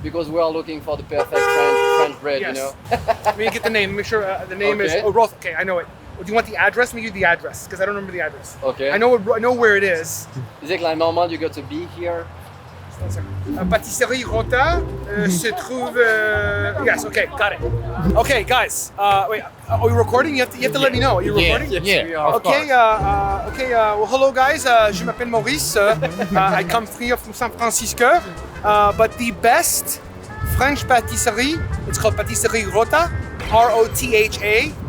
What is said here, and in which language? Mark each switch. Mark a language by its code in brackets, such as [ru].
[en] Because we are looking for the perfect French bread, Yes. you know? Let me get the name. Make sure the name is. Okay. Oh, Roth. Okay, I know it. Do you want the address? Let me give you the address because I don't remember the address. Okay. I know where it is. Is it like normal you got to be here? [fr] Pâtisserie Rota se trouve. [en] Yes. Okay, got it. Okay, guys. Wait. Are we recording? You have to let me know. Are you recording? Yes, we are. Okay. Well, hello, guys. Je m'appelle Maurice. I come from San Francisco. But the best French pâtisserie, it's called Pâtisserie Rota, R-O-T-H-A.